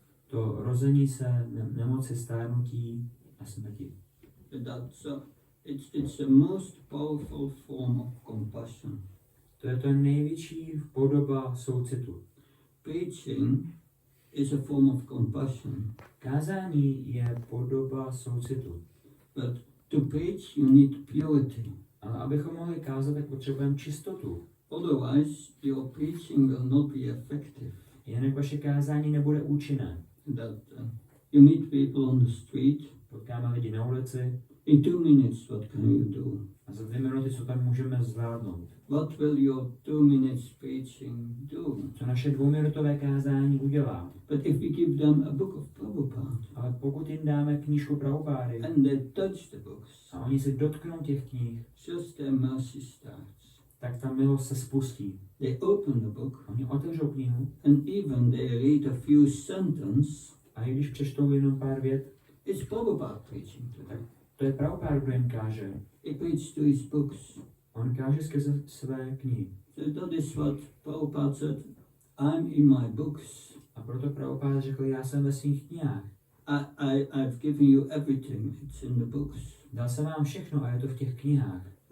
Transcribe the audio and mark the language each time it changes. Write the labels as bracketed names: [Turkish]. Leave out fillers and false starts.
[Czech] To rození se, nemoci, stárnutí a smrti. [English] It's the most powerful form of compassion. [Czech] To je to největší podoba soucitu. [English] Preaching is a form of compassion. [Czech] Kázání je podoba soucitu. [English] But to preach you need purity. [Czech] Ale abychom mohli kázat, tak potřebujeme čistotu. [English] Otherwise your preaching will not be effective. [Czech] Jinak vaše kázání nebude účinné. [English] You meet people on the street. [Czech] Potkáme lidi na ulici. [English] In 2 minutes, what can you do? [Czech] A za 2 minuty, co tam můžeme zvládnout? [English] What will your 2 minutes preaching do? [Czech] Co naše 2minutové kázání udělá? [English] But if we give them a book of Prabhupada, [Czech] ale pokud jim dáme knížku Prabhupády [English] and they touch the books, [Czech] a oni se dotknou těch knih, [English] just their mercy starts. [Czech] tak ta milost se spustí. [English] They open the book, [Czech] Oni otevřou knihu [English] and even they read a few sentences. [Czech] a i když přečtou jenom pár vět, [English] It's Prabhupada preaching to them. [Czech] to je Prabhupada, kdo jim káže. [English] He preached to his books. [Czech] On káže skrze své knihy. [English] So that is what Prabhupada said, I'm in my books. [Czech] A proto Prabhupada řekl, já jsem ve svých knihách. [English] I've given you everything, it's in the books. [Czech] Dal jsem vám všechno a je to v těch knihách.